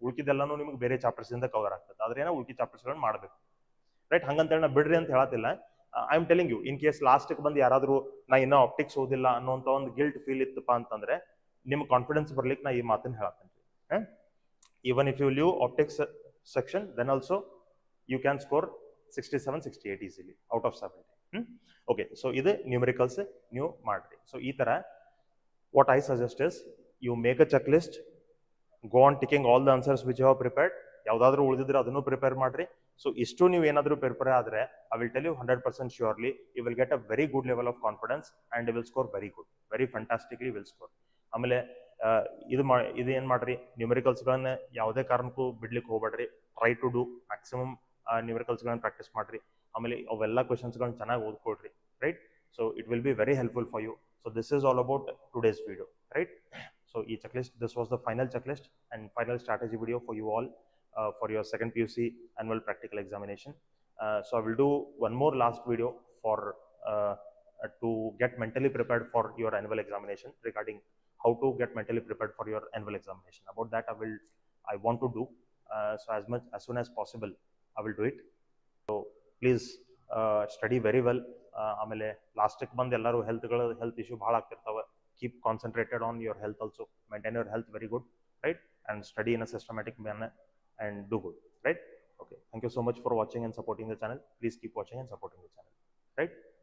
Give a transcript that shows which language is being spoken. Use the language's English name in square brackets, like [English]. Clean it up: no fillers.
[Kannada] ಉಳ್ಕಿದೆಲ್ಲಾನು ನಿಮ್ಗೆ ಬೇರೆ ಚಾಪ್ಟರ್ಸ್ ಇಂದ ಕವರ್ ಆಗ್ತದೆ. ಆದ್ರೆ ಏನೋ ಉಳ್ಕಿ ಚಾಪ್ಟರ್ಸ್ ಗಳನ್ನ ಮಾಡಬೇಕು, ರೈಟ್. ಹಂಗಂತ ನಾ ಬಿಡ್ರಿ ಅಂತ ಹೇಳತ್ತಿಲ್ಲ. [English] I am telling you, in case [Kannada] last ಬಂದು ಯಾರಾದ್ರೂ ನಾ ಇನ್ನೂ ಆಪ್ಟಿಕ್ಸ್ ಓದಿಲ್ಲ ಅನ್ನೋಂತ ಒಂದು ಗಿಲ್ಟ್ ಫೀಲ್ ಇತ್ತಪ್ಪ ಅಂತಂದ್ರೆ ನಿಮ್ಗೆ ಕಾನ್ಫಿಡೆನ್ಸ್ ಬರ್ಲಿಕ್ಕೆ ನಾ ಈ ಮಾತನ್ನ ಹೇಳತ್ತೇನೆ. [English] Even if you leave optics section, then also you can score 67, 68 easily out of 70. Okay, so [Kannada] ಇದು ನ್ಯೂಮರಿಕಲ್ಸ್ ನೀವು ಮಾಡ್ರಿ. ಸೊ ಈ ತರ [English] what I suggest is you make a checklist, go on ticking all the answers which you have prepared. [Kannada] ಯಾವ್ದಾದ್ರು ಉಳಿದಿದ್ರೆ ಅದನ್ನು prepare ಮಾಡ್ರಿ. So ಇಷ್ಟು ನೀವು ಏನಾದರೂ ಪ್ರಿಪೇರ್ ಆದ್ರೆ [English] I will tell you 100% surely you will get a very good level of confidence and you will score very good, very fantastically will score. [Kannada] ಆಮೇಲೆ ಇದು ಏನ್ ಮಾಡ್ರಿ, ನ್ಯೂಮರಿಕಲ್ಸ್ಗಳನ್ನ ಯಾವುದೇ ಕಾರಣಕ್ಕೂ ಬಿಡ್ಲಿಕ್ಕೆ ಹೋಗ್ಬೇಡ್ರಿ. [English] try to do maximum [Kannada] ನ್ಯೂಮರಿಕಲ್ಸ್ಗಳನ್ನ practice ಮಾಡ್ರಿ. ಆಮೇಲೆ ಅವೆಲ್ಲ ಕ್ವಶನ್ಸ್ಗಳನ್ನ ಚೆನ್ನಾಗಿ ಓದ್ಕೊಳ್ರಿ, right? [English] So it will be very helpful for you. So this is all about today's video, right? So each checklist, this was the final checklist and final strategy video for you all for your second PUC annual practical examination. So I will do one more last video for to get mentally prepared for your annual examination, regarding how to get mentally prepared for your annual examination. About that I want to do so as soon as possible I will do it. So please study very well. [Kannada] ಆಮೇಲೆ ಲಾಸ್ಟಿಗೆ ಬಂದು ಎಲ್ಲರೂ health issue ಭಾಳ ಆಗ್ತಿರ್ತಾವೆ. [English] Keep concentrated on your health also, maintain your health very good, right? And study in a systematic manner and do good, right? Okay, thank you so much for watching and supporting the channel. Please keep watching and supporting the channel, right?